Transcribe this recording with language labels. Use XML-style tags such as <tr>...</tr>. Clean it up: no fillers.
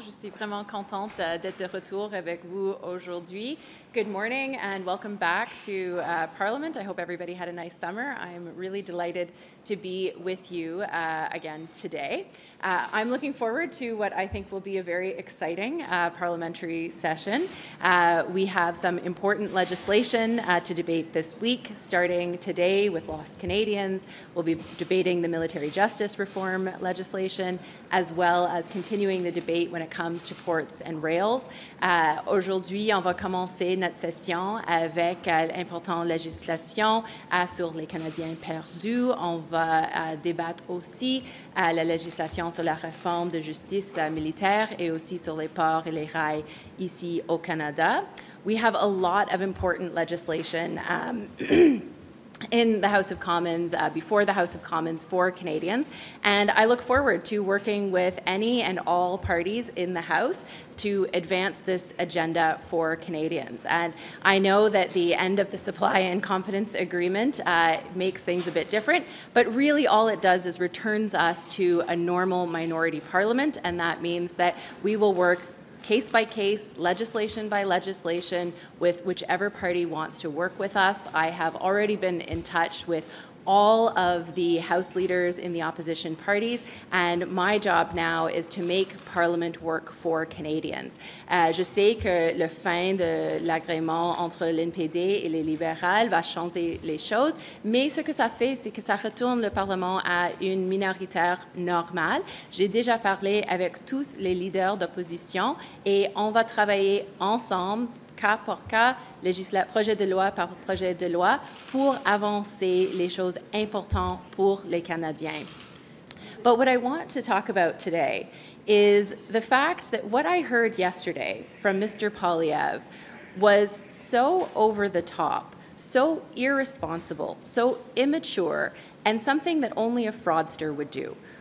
<fr>Je suis vraiment contente d'être de retour avec vous aujourd'hui.</fr> <en>Good morning and welcome back to Parliament. I hope everybody had a nice summer. I'm really delighted to be with you again today. I'm looking forward to what I think will be a very exciting parliamentary session. We have some important legislation to debate this week, starting today with Lost Canadians. We'll be debating the military justice reform legislation, as well as continuing the debate when it comes to ports and rails.</en> <fr>Aujourd'hui, on va commencer notre session avec l'importante législation sur les Canadiens perdus. On va débattre aussi la législation sur la réforme de justice militaire et aussi sur les ports et les rails ici au Canada.</fr> <en>We have a lot of important legislation in the House of Commons, before the House of Commons for Canadians. And I look forward to working with any and all parties in the House to advance this agenda for Canadians. And I know that the end of the Supply and Confidence Agreement makes things a bit different, but really all it does is returns us to a normal minority parliament, and that means that we will work case by case, legislation by legislation, with whichever party wants to work with us. I have already been in touch with all of the House leaders in the opposition parties, and my job now is to make Parliament work for Canadians.</en> <fr>Je sais que le fin de l'agrément entre l'NPD et les libérales va changer les choses, mais ce que ça fait, c'est que ça retourne le Parlement à une minoritaire normale. J'ai déjà parlé avec tous les leaders d'opposition et on va travailler ensemble cas par cas, projet de loi par projet de loi, pour avancer les choses importantes pour les Canadiens.</fr> <en>But what I want to talk about today is the fact that what I heard yesterday from Mr. Poilievre was so over the top, so irresponsible, so immature, and something that only a fraudster would do.</en>